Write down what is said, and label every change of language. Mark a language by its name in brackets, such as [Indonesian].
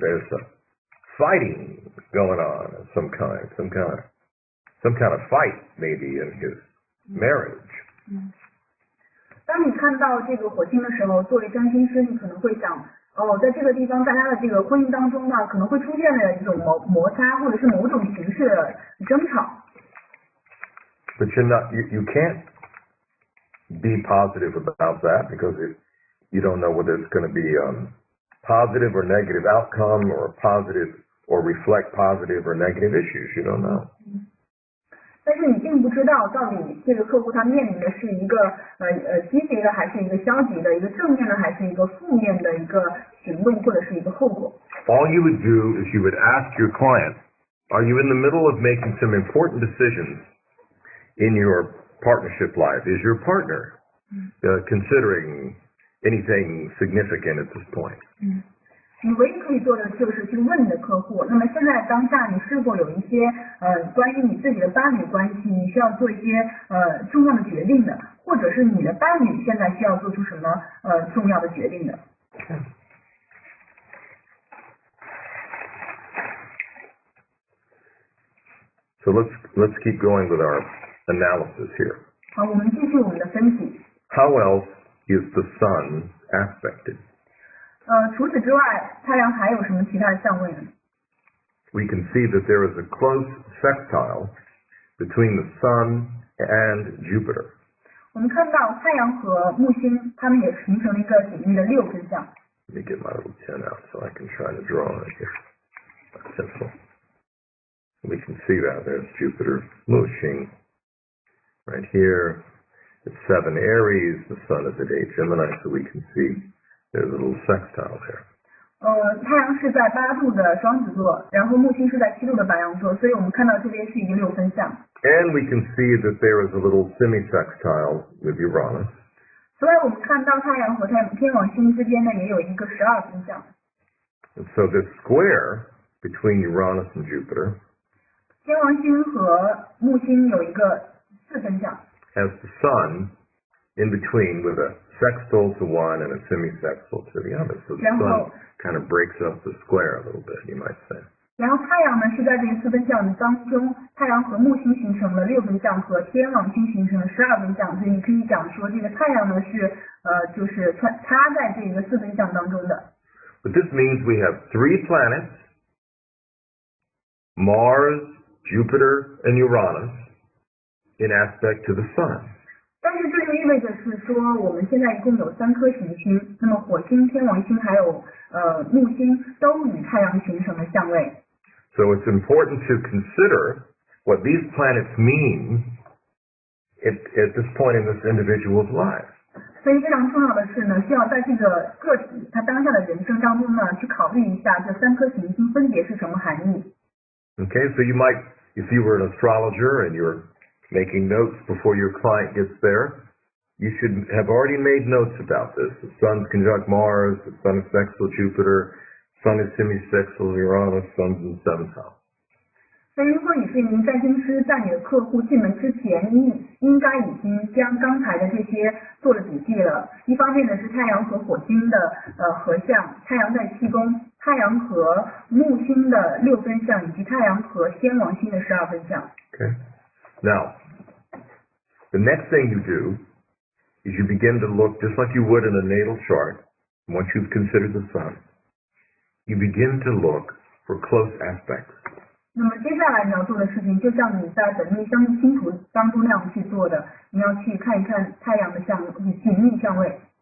[English] There's some fighting going on of some kind of fight maybe in his marriage. [Chinese] 当你看到这个火星的时候，作为占星师，你可能会想，在这个地方大家的这个婚姻当中呢，可能会出现了一种摩擦，或者是某种形式的争吵。 [English] But you can't be positive about that because you don't know whether it's going to be positive or negative outcome or positive or reflect positive or negative issues. You don't know. [Chinese] 但是你并不知道到底这个客户他面临的是一个积极的还是一个消极的，一个正面的还是一个负面的一个行动或者是一个后果。 [English] All you would do is you would ask your client, are you in the middle of making some important decisions in your partnership life? Is your partner considering anything significant at this point? [Chinese] 你唯一可以做的就是去问你的客户，那么现在当下你是否有一些关于你自己的伴侣关系，你需要做一些重要的决定的，或者是你的伴侣现在需要做出什么重要的决定的。 [English] So let's keep going with our analysis here. [Chinese] 好，我们继续我们的分析。 [English] How else is the sun aspected? [Chinese] 除此之外，太阳还有什么其他的相位呢？ [English] We can see that there is a close sextile between the sun and Jupiter. [Chinese] 我们看到太阳和木星，它们也形成了一个紧密的6分相。 [English] Let me get my little pen out so I can try to draw it here. That's simple. We can see that there's Jupiter, Mushing, right here. It's 7 Aries, the sun is at 8 Gemini, so we can see there's a little sextile there. [Chinese] 太阳是在8度的双子座，然后木星是在7度的白羊座，所以我们看到这边是一个6分相。 [English] And we can see that there is a little semi-sextile with Uranus. [Chinese] 所以我们看到太阳和天王星之间呢也有一个12分相。 [English] And so this square between Uranus and Jupiter [Chinese] 天王星和木星有一个4分相。 [English] has the sun in between with a sextile to one and a semi-sextile to the other. So the sun kind of breaks up the square a little bit, you might say. [Chinese] 然后太阳呢是在这个4分相当中，太阳和木星形成了6分相，和天王星形成了12分相，所以你可以讲说这个太阳呢是就是插在这个4分相当中的。 [English] But this means we have 3 planets, Mars, Jupiter, and Uranus, in aspect to the sun. [Chinese] 但是这就意味着是说，我们现在一共有3颗行星，那么火星、天王星还有木星都与太阳形成了相位。 [English] So it's important to consider what these planets mean at this point in this individual's life. [Chinese] 所以非常重要的是呢，需要在这个个体他当下的人生当中呢，去考虑一下这3颗行星分别是什么含义。 [English] Okay, so you might, if you were an astrologer and you're making notes before your client gets there, you should have already made notes about this. The sun's conjunct Mars, the sun is sextile Jupiter, sun is semi-sextile Uranus, sun's in 7th house. [Chinese] 所以如果你是一名占星师，在你的客户进门之前，你应该已经将刚才的这些做了笔记了。一方面呢是太阳和火星的合相，太阳在7宫，太阳和木星的6分相，以及太阳和天王星的12分相。 [English] Okay. Now, the next thing you do is you begin to look, just like you would in a natal chart, once you've considered the sun, you begin to look for close aspects. [Chinese] 那么接下来你要做的事情，就像你在本命相星图当中那样去做的，你要去看一看太阳的紧密相位。